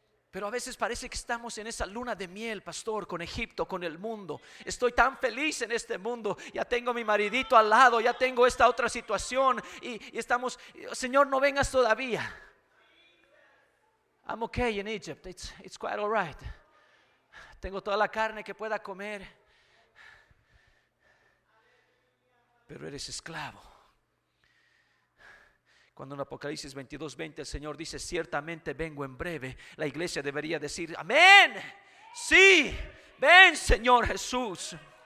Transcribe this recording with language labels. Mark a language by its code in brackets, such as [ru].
[es] Pero a veces parece que estamos en esa luna de miel, pastor, con Egipto, con el mundo. Estoy tan feliz en este mundo. Ya tengo mi maridito al lado, ya tengo esta otra situación. Y estamos, Señor, no vengas todavía. [en] I'm okay in Egypt, it's quite all right. [es] Tengo toda la carne que pueda comer. Pero eres esclavo. Cuando en Apocalipsis 22:20 el Señor dice: ciertamente vengo en breve, la iglesia debería decir: amén, sí, ven Señor Jesús.